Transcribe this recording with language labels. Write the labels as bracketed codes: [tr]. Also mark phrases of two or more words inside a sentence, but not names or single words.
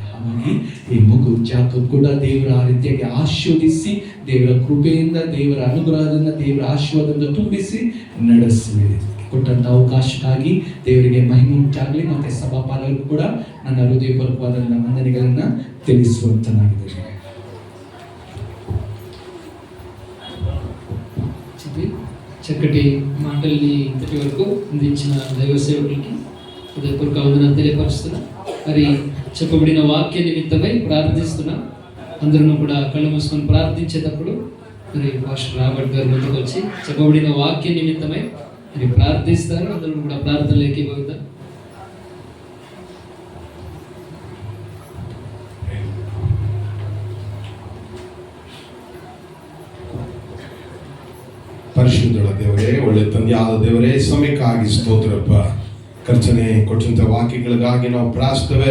[kn] ಹಾಗಾಗಿ ಈ ಮಗು ಜಾಕಬ್ ಕೂಡ ದೇವರ ಆ ರೀತಿಯಾಗಿ ಆಶೀರ್ವದಿಸಿ ದೇವರ ಕೃಪೆಯಿಂದ ದೇವರ ಅನುಗ್ರಹದಿಂದ ದೇವರ ಆಶೀರ್ವಾದದಿಂದ ತುಂಬಿಸಿ ನಡೆಸಿದೆ. ಕೊಟ್ಟಂತ ಅವಕಾಶಕ್ಕಾಗಿ ದೇವರಿಗೆ ಮಹಿಮೆ ಉಂಟಾಗಲಿ. ಮತ್ತೆ ಸಭಾಪಾಲಕರು ಕೂಡ ನನ್ನ ಹೃದಯಪೂರ್ವಕವಾದ ವಂದನೆಗಳನ್ನ ತಿಳಿಸುವಂತನಾಗಿದ್ದೇನೆ. [te] చక్కటి మాటల్ని ఇంతటి వరకు అందించిన దైవ సేవకులకి హృదయపూర్వక వందనాలు తెలియపరుస్తున్నా. మరి చెప్పబడిన వాక్య నిమిత్తమై ప్రార్థిస్తున్నా. అందరూ కూడా కళ్ళు మూసుకొని ప్రార్థించేటప్పుడు మరి పాస్టర్ రాబర్ట్ గారు ముందుకు వచ్చి చెప్పబడిన వాక్య నిమిత్తమై మరి ప్రార్థిస్తారు. అందరూ కూడా ప్రార్థనలోకి పోతారు. [kn] ಪರಿಶುದ್ಧಳ ದೇವರೇ, ಒಳ್ಳೆ ತಂದೆಯಾದ ದೇವರೇ, ಸಮಯಕ್ಕಾಗಿ ಸ್ತೋತ್ರಪ್ಪ. ಕರ್ತನೆ ಕೊಟ್ಟಂತ ವಾಕ್ಯಗಳಿಗಾಗಿ ನಾವು ಪ್ರಾರ್ಥಿಸ್ತೇವೆ.